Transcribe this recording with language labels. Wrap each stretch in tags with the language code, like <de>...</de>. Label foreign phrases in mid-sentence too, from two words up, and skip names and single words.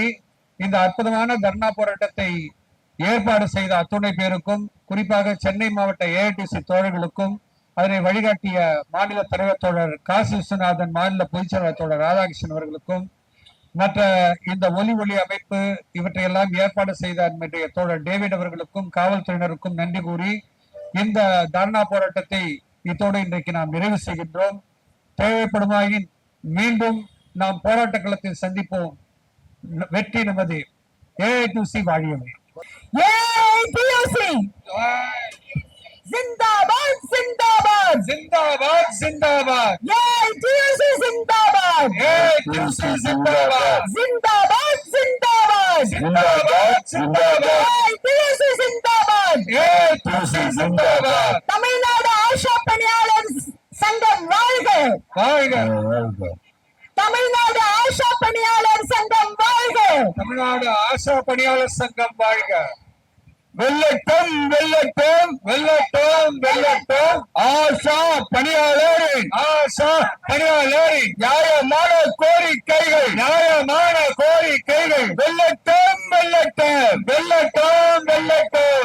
<ta>இந்த அற்புதமான தர்ணா போராட்டத்தை ஏற்பாடு செய்த அத்துணை பேருக்கும், குறிப்பாக சென்னை மாவட்ட ஏஐடிசி தோழர்களுக்கும், அதனை வழிகாட்டிய மாநில தலைவர் தோழர் காசி விஸ்வநாதன், மாநில பொதுச்செயலாளர் தோழர் ராதாகிருஷ்ணன் அவர்களுக்கும், மற்ற இந்த ஒலி அமைப்பு இவற்றையெல்லாம் ஏற்பாடு செய்த நம்முடைய தோழர் டேவிட் அவர்களுக்கும், காவல்துறையினருக்கும் நன்றி கூறி இந்த தர்ணா போராட்டத்தை இத்தோடு இன்றைக்கு நாம் நிறைவு செய்கின்றோம். தேவைப்படுமாயின் மீண்டும் நாம் போராட்ட களத்தில் சந்திப்போம். வெற்றி நமது. ஏஐடியூசி வாழியவை.</ta> <hi>जिंदाबाद जिंदाबाद जिंदाबाद जिंदाबाद, AITUC जिंदाबाद, AITUC जिंदाबाद, जिंदाबाद जिंदाबाद, जिंदाबाद जिंदाबाद, AITUC जिंदाबाद, AITUC जिंदाबाद.</hi> <ta>தமிழ்நாடு ஆஷா பணியாளர் சங்கம் வாழ்க, வாழ்க. தமிழ்நாடு ஆஷா பணியாளர் சங்கம் வாழ்க, தமிழ்நாடு ஆஷா பணியாளர் சங்கம் வாழ்க. வெல்லட்டும் வெல்லட்டும் வெல்லட்டும் வெல்லட்டும் ஆஷா பணியாளரின் நியாயமான கோரிக்கைகள் வெல்லட்டும் வெல்லட்டும் வெல்லட்டும் வெல்லட்டும்.</ta>